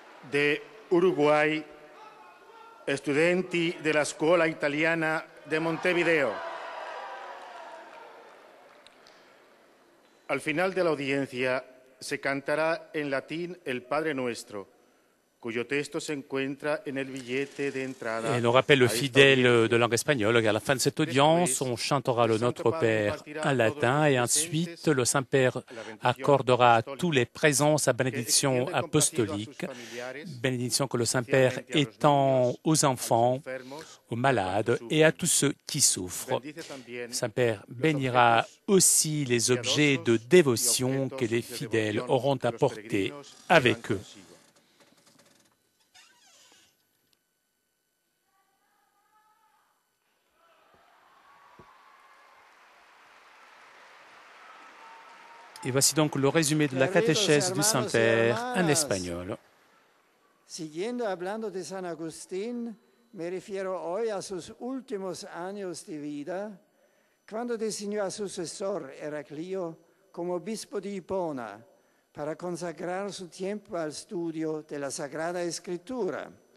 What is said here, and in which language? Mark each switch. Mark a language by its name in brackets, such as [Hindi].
[Italian] De Uruguay, studenti della Scuola Italiana de Montevideo. [Spanish] Al final de la audiencia se cantará en latín el Padre Nuestro, cuyo texto se encuentra en el billete de entrada. [French] Et nous rappelle le fidèle de langue espagnole qu'à la fin de cette audience, on chantera le Notre Père en latin et ensuite le Saint-Père accordera à tous les présents sa bénédiction apostolique, bénédiction que le Saint-Père étend aux enfants, aux malades et à tous ceux qui souffrent. Le Saint-Père bénira aussi les objets de dévotion que les fidèles auront apportés avec eux. Et voici donc le résumé de la catéchèse du Saint-Père en espagnol. [Spanish] Siguiendo hablando de San Agustín, me refiero hoy a sus últimos años de vida, cuando designó a su sucesor Heraclio como obispo de Hipona para consagrar su tiempo al estudio de la Sagrada Escritura.